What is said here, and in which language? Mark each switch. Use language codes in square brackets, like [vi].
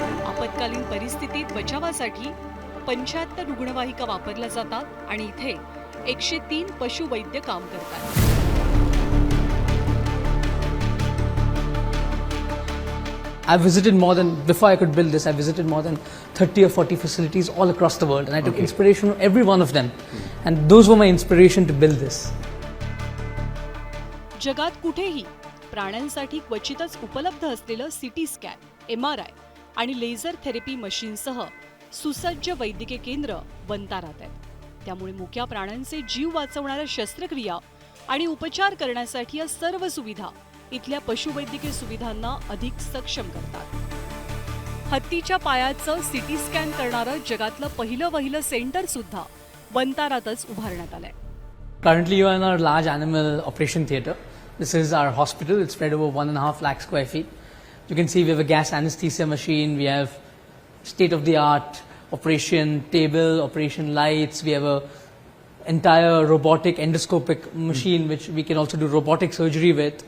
[mr] आपत्कालीन परिस्थितीत बचावासाठी 75 रुग्णवाहिका वापरल्या जातात आणि इथे 103 पशुवैद्य काम करतात। [en] I visited more than, before I could build this, I visited more than 30 or 40 facilities all across the world, and I took inspiration from every one of them, and those were my inspiration to build this. [mr] जगात कुठेही प्राण्यांसाठी क्वचितच उपलब्ध असलेलं CT scan, MRI आणि laser therapy मशीनसह सुसज्ज वैद्यकीय केंद्र वंतारात आहे। त्यामुळे मुक्या प्राण्यांचे जीव वाचवणाऱ्या शस्त्रक्रिया आणि उपचार करण्यासाठी या सर्व सुविधा इथल्या पशुवैद्यकीय सुविधांना अधिक सक्षम करतात। हत्तीच्या पायाचं CT स्कॅन करणारं जगातलं पहिलं सेंटर सुद्धा वंतारातच उभारण्यात आलंय। [en] Currently, you are in our large animal operation theatre. This is our hospital. It's spread over 1.5 lakh square feet. You can see we have a gas anesthesia machine. We have state-of-the-art operation table, operation lights. We have a entire robotic endoscopic machine which we can also do robotic surgery with.